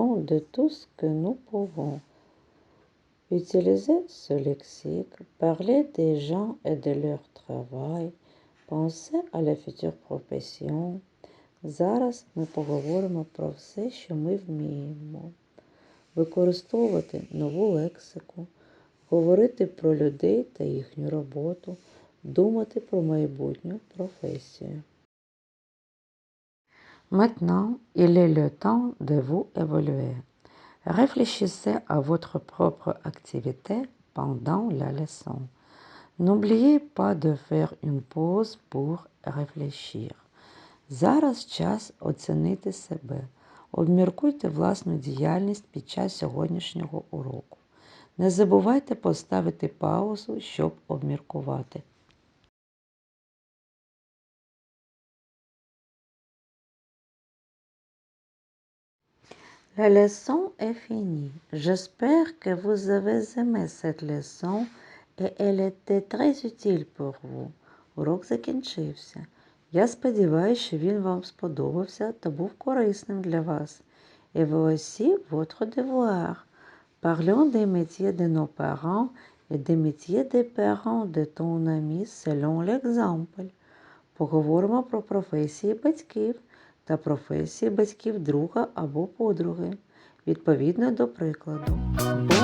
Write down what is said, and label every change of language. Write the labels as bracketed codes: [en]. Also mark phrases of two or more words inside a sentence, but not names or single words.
[fr] de tout ce que nous pouvons. Utilisez ce lexique, parlez des gens et de leur travail, pensez à la future profession. [uk] Зараз ми поговоримо про все, що ми вміємо. Використовувати нову лексику, говорити про людей та їхню роботу, думати про майбутню професію. [fr] Maintenant, il est le temps de vous évaluer. Réfléchissez à votre propre activité pendant la leçon. N'oubliez pas de faire une pause pour réfléchir. [uk] Зараз час оцінити себе. Обміркуйте власну діяльність під час сьогоднішнього уроку. Не забувайте поставити паузу, щоб обміркувати. [fr] La leçon est finie. J'espère que vous avez aimé cette leçon et elle était très utile pour vous. [uk] Урок закінчився. Я сподіваюся, що він вам сподобався та був корисним для вас. [fr] Et voici votre devoir. Parlons des métiers de nos parents et des métiers des parents de ton ami selon l'exemple. [uk] Поговоримо про професії батьків та професії батьків друга або подруги, відповідно до прикладу.